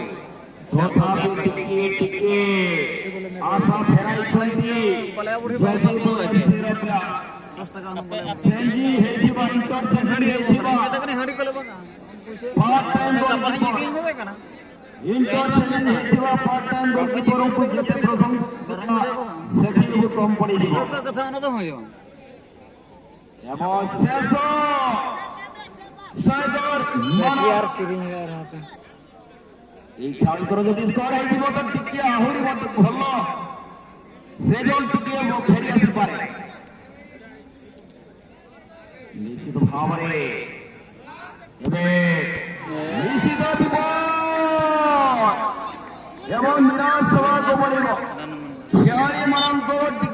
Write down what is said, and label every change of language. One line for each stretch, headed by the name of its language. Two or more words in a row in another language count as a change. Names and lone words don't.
Odia: ତଥାପି ଟିକେ ଆଶା ଫେରାଇଛନ୍ତି ହେଇଥିବା ଇଣ୍ଟରସେପ୍ସନ ହେଇଥିବା ପାର୍ଟ ଟାଇମ୍ ଇଣ୍ଟରସେପ୍ସନ ହେଇଥିବା ପାର୍ଟ ଟାଇମ୍ ଗୋଲକିପରଙ୍କୁ ଯେତେ ପ୍ରଶଂସା ସେତିକି କମ୍ ପଡ଼ିଯିବ। ଏବଂ ଶେଷ ଏଇ ଖେଳାଳିଙ୍କର ଯଦି ସ୍କୋର ହେଇଯିବ ତ ଟିକେ ଆହୁରି ଭଲ ରେଜଲ୍ଟ ଟିକେ ଫେରି ଆସିପାରେ। ନିଶ୍ଚିତ ଭାବରେ ଏବେ ନିଶ୍ଚିତ ବିପଦ ଏବଂ ନିରାଶ ହେବାକୁ ପଡ଼ିବ ଖେଳାଳିମାନଙ୍କ